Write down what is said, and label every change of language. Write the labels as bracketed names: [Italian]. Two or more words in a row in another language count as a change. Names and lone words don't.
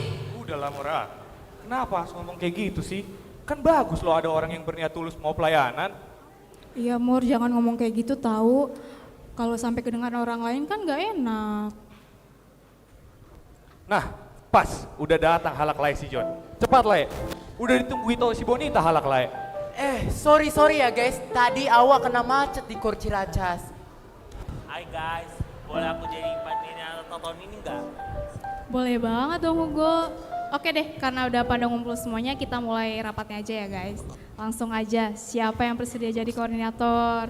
[Indonesian] Udahlah Mora, kenapa harus ngomong kayak gitu sih? Kan bagus loh ada orang yang berniat tulus mau pelayanan. Iya Mur, jangan ngomong kayak gitu tahu. Kalau sampai kedengaran orang lain kan gak enak. Nah, pas udah datang [Batak Toba] halak lae [Indonesian] si John. Cepat lae. Udah ditunggu itu si Bonita [Batak Toba] halak lae. [Indonesian] Sorry ya guys, tadi awak kena macet di Kor Ciracas. Hai guys, boleh aku jadi panitia tahun ini enggak? Boleh banget dong Hugo. Oke deh, karena udah pada ngumpul semuanya, kita mulai rapatnya aja ya guys. Langsung aja, siapa yang bersedia jadi koordinator?